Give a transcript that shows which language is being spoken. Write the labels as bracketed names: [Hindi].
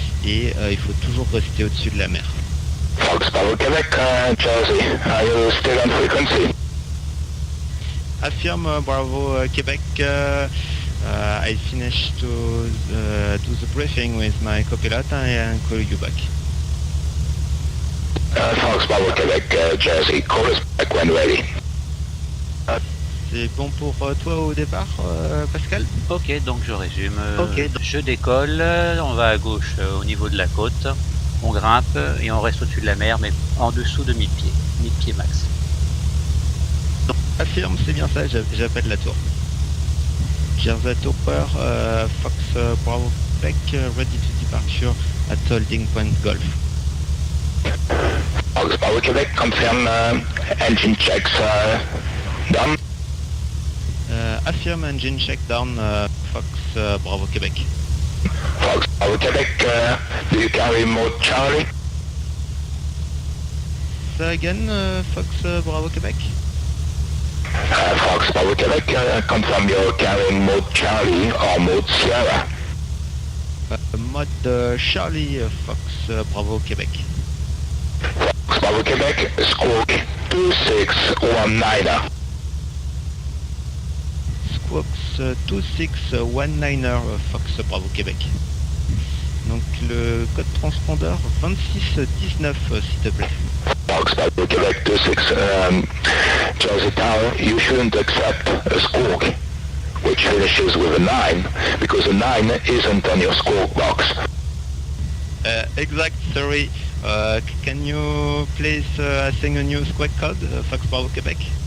[French] Et il faut toujours rester au-dessus de la mer. [English] Fox Bravo Quebec, Jersey, are you still on frequency? [French] Affirme Bravo Québec. [English] I finished to do the briefing with my copilot and call you back. Fox Bravo Quebec, Jersey, call us back when ready. [French] C'est bon pour toi au départ, Pascal? Ok, donc je résume. Ok. Je décolle, on va à gauche au niveau de la côte, on grimpe et on reste au-dessus de la mer, mais en dessous de 1000 pieds. 1000 pieds max. Affirme, c'est bien ça, j'appelle la tour. [English] Jersey Tower, Fox Bravo Quebec, ready to departure at holding point Golf. Fox Bravo Quebec, confirm engine checks done. Affirme engine check down, Fox Bravo Québec. Fox Bravo Quebec, do you carry mode Charlie? Say again, Fox Bravo Québec. Fox Bravo Quebec, confirm you're carrying mode Charlie or mode Sierra. Mode Charlie, Fox Bravo Québec. Fox Bravo Quebec, squawk 2619er. Squawks 2619er, Fox Bravo Québec. [French] Donc le code transpondeur 2619, s'il te plaît. [English] Fox Bravo Quebec 26, Jersey Tower, you shouldn't accept a squawk which finishes with a 9 because a 9 isn't on your squawk box. Exact, sorry. Can you please assign a new squawk code, Fox Bravo Québec?